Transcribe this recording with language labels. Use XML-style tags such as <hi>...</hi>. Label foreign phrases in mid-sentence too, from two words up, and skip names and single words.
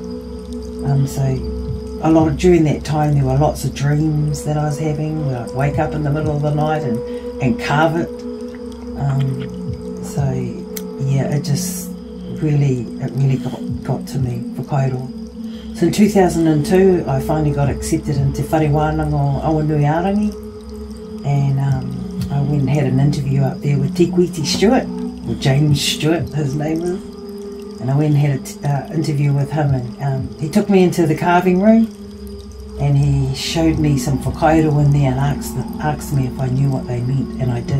<en>So during that time there were lots of dreams that I was having, where I'd wake up in the middle of the night and carve it. So yeah, it really got to me, whakairo. So in 2002 I finally got accepted into whare wānanga o Awanuiarangi, and I went and had an interview up there with Tikwiti Stewart, or James Stewart his name is, and I went and had an interview with him, and he took me into the carving room and he showed me some whakairo in there and asked me if I knew what they meant, and I did.</en>